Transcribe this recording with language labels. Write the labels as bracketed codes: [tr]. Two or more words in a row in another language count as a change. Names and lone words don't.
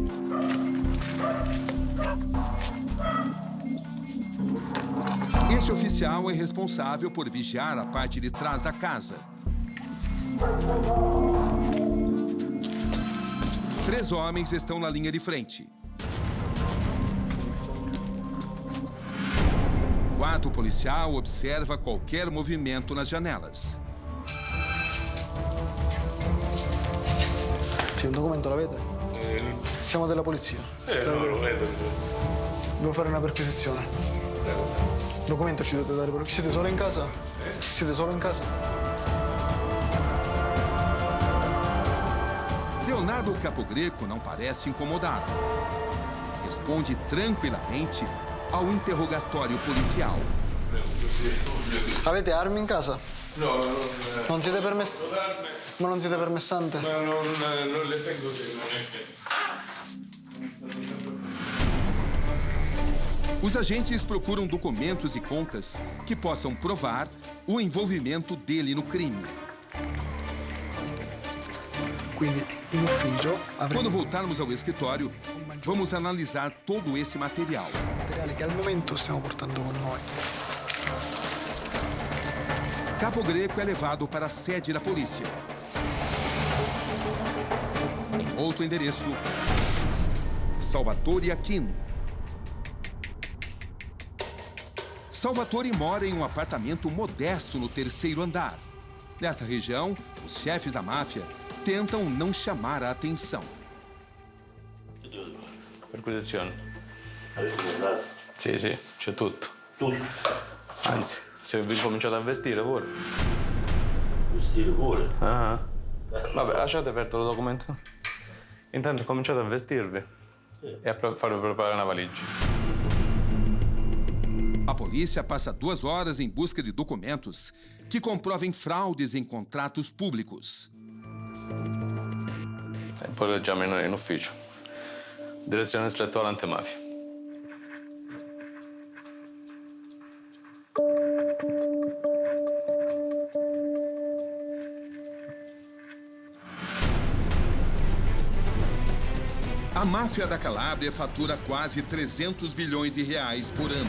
[pt] Este oficial é responsável por vigiar a parte de trás da casa. 3 homens estão na linha de frente. O 4º policial observa qualquer movimento nas janelas. [it] Sì, un documento l'avete? Siamo della polizia. Non lo vedo. Devo fare una perquisizione. Documento ci dovete dare. Siete solo in casa? Siete solo in casa? [pt] Leonardo Capogreco não parece incomodado. Responde tranquilamente ao interrogatório policial. [it] Avete armi in casa? No. Non siete permessi? Ma non siete permessante? Ma non le tengo sempre. [pt] Os agentes procuram documentos e contas que possam provar o envolvimento dele no crime. [it] Quindi in ufficio Quando avremo [pt] voltarmos ao escritório, vamos analisar todo esse material. [it] materiale che al momento stiamo portando con noi. [pt] Capo Greco é levado para a sede da polícia. Em outro endereço, Salvatore Aquino. Salvatore mora em um apartamento modesto no 3º andar. Nesta região, os chefes da máfia tentam não chamar a atenção. [it] Perquisizione. Avete guardato? Sì, c'è tutto. Tutto. Anzi, se vi cominciate a vestire pure. Vestire pure. Ah. Vabbè, lasciate aperto il documento. Intanto cominciate a vestirvi e a farvi preparare una valigia. [pt] A polícia passa 2 horas em busca de documentos que comprovem fraudes em contratos públicos. [it] E poi leggiamo in ufficio. Direzione distrettuale antimafia. [pt] A máfia da Calábria fatura quase 300 bilhões de reais por ano.